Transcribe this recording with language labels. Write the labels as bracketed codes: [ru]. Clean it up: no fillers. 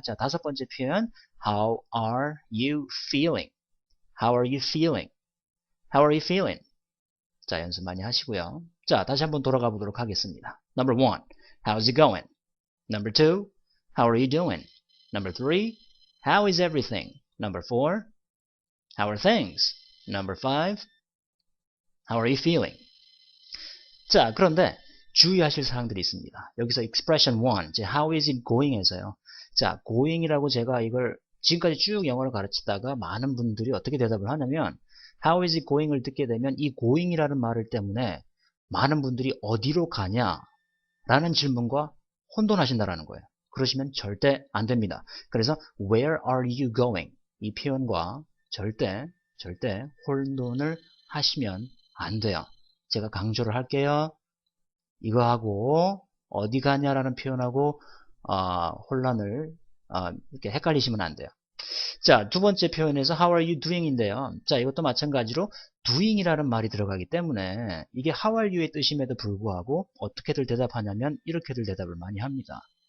[en] 자, 5번째 표현 How are you feeling? How are you feeling? How are you feeling? 자, 연습 많이 하시고요. [ko] 자, 다시 한번 돌아가 보도록 하겠습니다. [en] Number one, how's it going? Number two, how are you doing? Number three, how is everything? Number four, how are things? Number five, how are you feeling? [ko] 자, 그런데 주의하실 사항들이 있습니다. 여기서 expression 1, 이제 how is it going에서요. 자, going이라고 제가 이걸 지금까지 쭉 영어를 가르치다가 많은 분들이 어떻게 대답을 하냐면 how is it going 을 듣게 되면 이 going이라는 말을 때문에 많은 분들이 어디로 가냐 라는 질문과 혼돈하신다라는 거예요. 그러시면 절대 안 됩니다. [en] 그래서 where are you going? [ko] 이 표현과 절대 혼돈을 하시면 안 돼요. 제가 강조를 할게요. 이거하고 어디 가냐라는 표현하고 혼란을 이렇게 헷갈리시면 안 돼요. 자, 두 번째 표현에서 how are you doing 인데요. 자, 이것도 마찬가지로 doing이라는 말이 들어가기 때문에 이게 how are you의 뜻임에도 불구하고 어떻게들 대답하냐면 이렇게들 대답을 많이 합니다.